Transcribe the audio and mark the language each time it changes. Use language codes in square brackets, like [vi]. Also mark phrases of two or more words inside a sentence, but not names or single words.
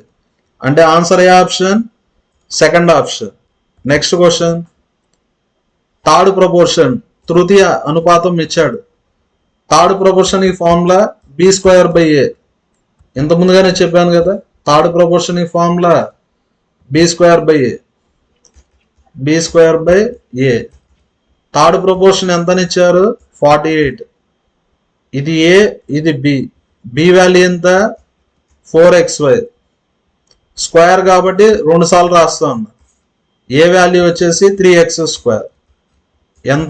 [te] అంటే ఆన్సర్ ఏ ఆప్షన్? [en] second option. next question, third proportion [te] తృతీయ అనుపాతం ఇచ్చాడు. [en] third proportion [te] ఈ ఫార్ములా b²/a. ఇంత ముందుగానే చెప్పాను కదా. [en] third proportion [te] ఈ ఫార్ములా b²/a. b²/a. [en] third proportion [te] ఎంతని ఇచ్చారు? 48. ఇది a, ఇది b. b వాల్యూ ఎంత? 4xy. స్క్వేర్ కాబట్టి 2 సార్లు రాస్తాను. ఏ వాల్యూ వచ్చేసి 3x². ఎంత?